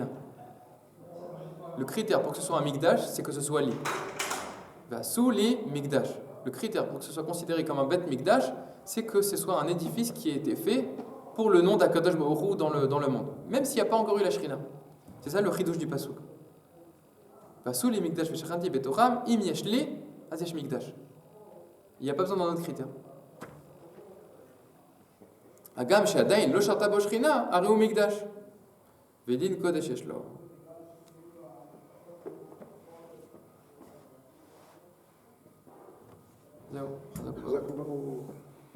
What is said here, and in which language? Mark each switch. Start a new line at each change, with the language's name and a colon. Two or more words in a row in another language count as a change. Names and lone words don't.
French: Le critère pour que ce soit un mikdash, c'est que ce soit li.
Hebrew: ועשו לי מקדש.
French: Le critère pour que ce soit considéré comme un
Hebrew: בית מקדש,
French: c'est que ce soit un édifice qui a été fait pour le nom d'
Hebrew: הקדוש ברוך הוא
French: dans le monde. Même s'il n'y a pas encore eu la shrina. C'est ça le chidouche du pasuk.
Hebrew: ועשו לי מקדש ושכנתי בתוכם, אם יש לי, אז יש מקדש.
French: Il n'y a pas besoin d'un autre critère.
Hebrew: גם שעדיין לא שרתה בו שכינה, הרי מקדש. ודין קודש יש לו.
French: זהו.